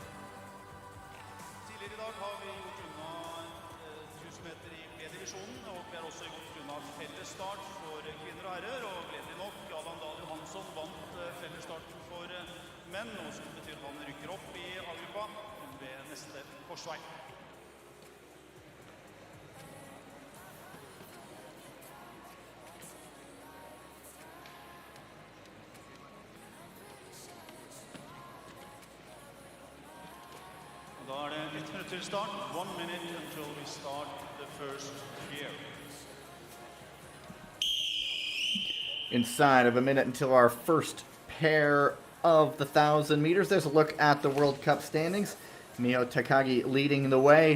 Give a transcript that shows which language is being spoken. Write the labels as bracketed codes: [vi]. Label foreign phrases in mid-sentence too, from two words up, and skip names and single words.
[no] Tidligere I dag har vi gjort unna 1000 meter I B-divisjonen, og vi har også gjort unna fellesstart for kvinner og herrer, og gledelig nok, Adam Dahl Johansson vant fellesstarten for menn, noe som betyr at han rykker opp I A-gruppa ved neste korsvei. Da det 1 minutt til start, [en] 1 minute until we start the first gear. Inside of a minute until our first pair of the 1,000 meters. There's a look at the World Cup standings. Miho Takagi leading the way.